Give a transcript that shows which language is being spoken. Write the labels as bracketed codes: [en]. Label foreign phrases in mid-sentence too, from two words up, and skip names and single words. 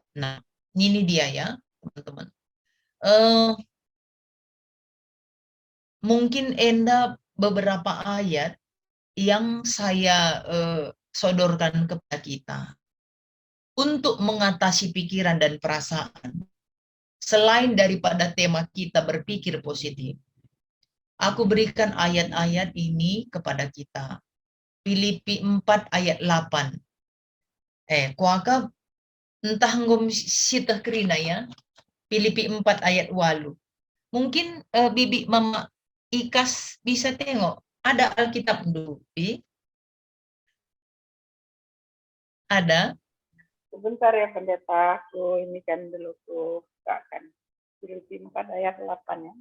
[id] Nah, ini dia ya, teman-teman. Mungkin Enda beberapa ayat yang saya sodorkan kepada kita untuk mengatasi pikiran dan perasaan. Selain daripada tema kita berpikir positif, aku berikan ayat-ayat ini kepada kita. Filipi 4 ayat 8. [btx] Kuaka entah ngom sita kerina ya. [id] Filipi 4 ayat 8. Mungkin Bibi Mama Ikas bisa tengok. Ada Alkitab dulu, Bi? Ada? Sebentar ya pendeta, aku ini kan dulu tuh kan Filipi 4 ayat 8 ya.